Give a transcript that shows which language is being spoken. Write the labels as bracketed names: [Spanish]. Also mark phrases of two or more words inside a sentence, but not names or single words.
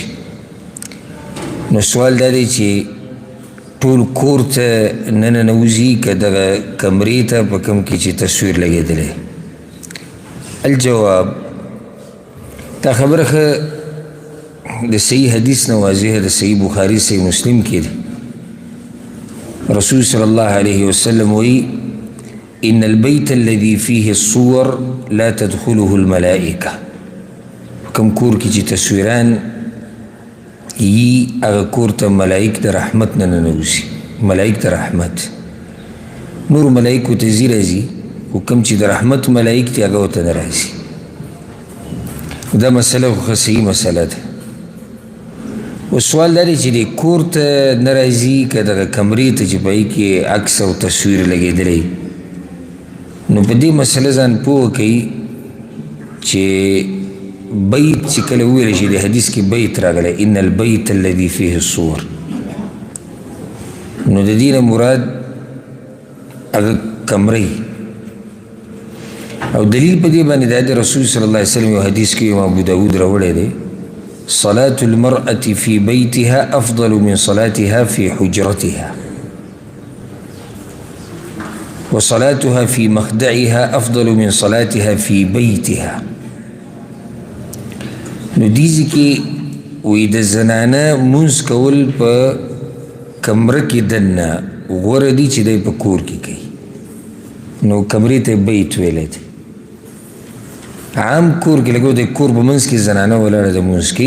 [Pashto] نو سوال دا دی چې ټول کور ته نه ننوځي که دغه کمرې ته په کوم کې چې تصویر لګېدلی؟ الجواب دا خبره ښه د صحیح حدیث نه واضح د صحیح بخاري صحیح مسلم کې دی. [Arabic] رسول صلی الله علیه وسلم وی ان البیت الذي فيه الصور لا تدخله الملائکه. [Pashto] کوم کور کې چې تصویران یي هغه کور ته ملائک د رحمت نه ننوځي. ملائک د رحمت نور ملائکو ته ځي راځي خو کوم چې د رحمت ملائک دي هغه ورته نه راځي. دا مسله خو صحیح مسله ده. و سوال دا دی چې د کور ته نه راځي که دغه کمرې ته چې په هغې کې عکس او تصویر لګېدلی. نو په دې مسله ځان پوه کوي چې بیت چې کله وویل شي د حدیث کې بیت راغلی [Arabic] ان البیت الذي فيه الصور، [Pashto] نو د دې نه مراد هغه کمرې او دلیل په دې باندې دا د رسول [Arabic] صلی الله علیه وسلم [Pashto] یو حدیث کې امام ابو داود راوړی دی [Arabic] صلاة المرأة في بيتها أفضل من صلاتها في حجرتها وصلاتها في مخدعها أفضل من صلاتها في بيتها. [Pashto] نو دیزی کې وی د زنانه منځ کول په کمره کې دننه غوره دي چې دی په کور کې کوي. نو کمرې ته بیت ویلی دی. عام کور کې لګو د کور په منځ کې زنانه ولاړه د منځ کوي.